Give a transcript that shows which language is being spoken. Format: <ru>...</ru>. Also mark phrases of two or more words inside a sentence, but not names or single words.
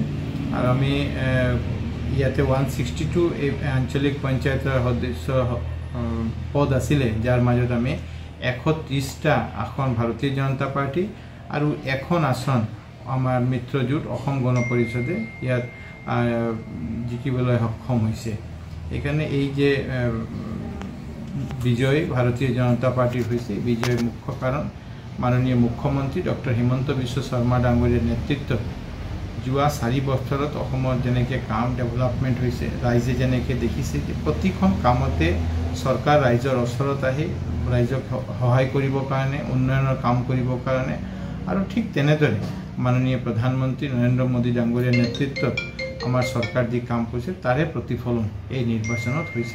<as>আৰু আমি ইয়াতে 162 এই আঞ্চলিক পঞ্চায়তৰ সদস্য পদ আছিলে, যাৰ মাজত আমি 130টা আসন ভাৰতীয় জনতা পাৰ্টি আৰু এখন আসন আমাৰ মিত্ৰজোঁট অসম গণ পৰিষদে ইয়াত জিকিবলৈ সক্ষম হৈছে।</as> <bn>এইকাৰণে এই যে বিজয় ভারতীয় জনতা পার্টির হয়েছে, বিজয়ের মুখ্য কারণ মাননীয় মুখ্যমন্ত্রী ডক্টর হিমন্ত বিশ্ব</bn> <as>শর্মা ডাঙ্গরিয়ার নেতৃত্বত যোৱা 4 বছৰত অসমৰ যেনেকৈ কাম ডেভেলপমেণ্ট হৈছে, ৰাইজে যেনেকৈ দেখিছে যে প্ৰতিখন কামতে চৰকাৰ ৰাইজৰ ওচৰত আহি ৰাইজক সহায় কৰিবৰ কাৰণে, উন্নয়নৰ কাম কৰিবৰ কাৰণে, আৰু ঠিক তেনেদৰে মাননীয় প্ৰধানমন্ত্ৰী নৰেন্দ্ৰ মোদী ডাঙৰীয়াৰ নেতৃত্বত আমাৰ চৰকাৰ যি কাম কৰিছে তাৰে প্ৰতিফলন এই নিৰ্বাচনত হৈছে।</as>